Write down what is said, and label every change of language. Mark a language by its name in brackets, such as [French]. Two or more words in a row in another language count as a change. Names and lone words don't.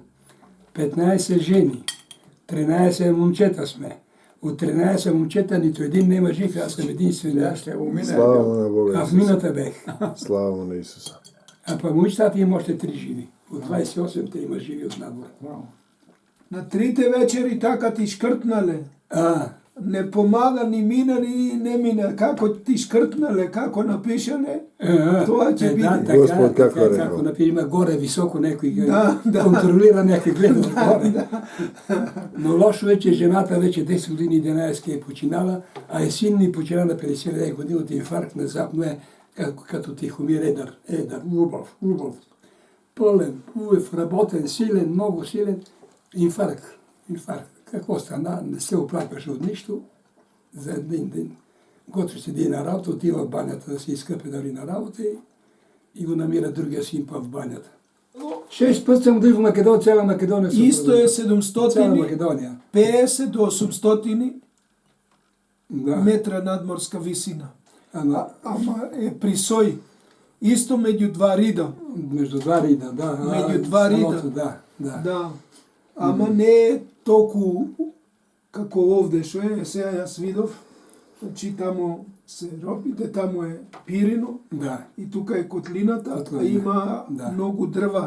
[Bulgarian] 15 жени, 13 момчета сме. От 13 момчета нито един нема жив, аз съм единствен. Слава му на Бога. А в мината бех. Слава му на Исуса. А па момичетата има още 3 живи. От 28 има живи от набора. На трите вечери така ти шкртнале. Не помага ни мина, ни не мина. [Macedonian] Како ти шкртнале, како напишане, това ќе биде. Господ како е Како напишем горе високо некој контролира некој гледа отгоре. [Bulgarian] Но лошо е, че жената вече 10 години 11 е починала, а е син ни почина на 59 години от инфаркт, внезапно е като Тихомир Едър. [Macedonian] Убав. [Bulgarian] Пълен, хубав, работен, силен, много силен. Инфаркт. Какво стана? Не се оплакваше от нищо. За един ден. Готви седи на работа, отива в банята да се изкъпе дали на работа и го намира другия син па в банята. 6 път съм дойв в Македония, цяла Македония. [Macedonian] Исто е [Bulgarian] Цяла 750 Македония. [Macedonian] до 800 метра надморска висина. Ама е при Сој. Исто меѓу два рида. [Bulgarian] Между два рида, да. [Macedonian] Меѓу два рида. Да. Ама не е толку како овде што е. Сега јас видов, значи таму се робите, таму е пирино и тука е котлината, а има многу дрва.